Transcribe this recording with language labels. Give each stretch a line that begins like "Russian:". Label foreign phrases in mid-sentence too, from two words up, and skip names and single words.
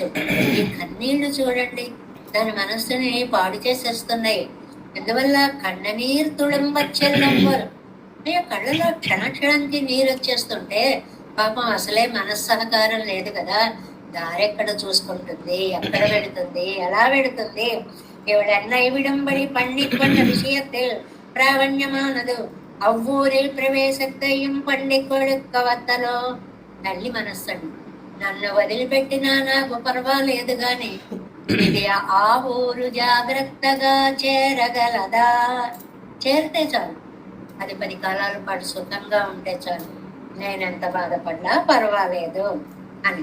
Telugu: ఈ కన్నీళ్లు చూడండి, తన మనస్సుని పాడు చేసేస్తున్నాయి. ఎందువల్ల? కన్ననీరు తుళంబచ్చెల్లంబరు. అయ్యో, కళ్ళలో క్షణక్షణానికి నీరు వచ్చేస్తుంటే పాపం అసలే మనస్సహకారం లేదు కదా, దారెక్కడ చూసుకుంటుంది, ఎక్కడ పెడుతుంది, ఎలా పెడుతుంది?
Tamil: இவளென்னை விடும்படி பண்ணி கொண்ட விஷயத்தில் பிராவண்யமானது அவ்வூரில் பிரவேசத்தையும் பண்ணி கொடுக்க வத்தலோ.
Telugu: తల్లి మనస్సండి. నన్ను వదిలిపెట్టినా నాకు పర్వాలేదు గాని ఇది ఆ ఊరు జాగ్రత్తగా చేరగలదా, చేరితే చాలు, అది 10 కాలాల పాటు సుఖంగా ఉంటే చాలు, నేనెంత బాధపడ్డా పర్వాలేదు అని.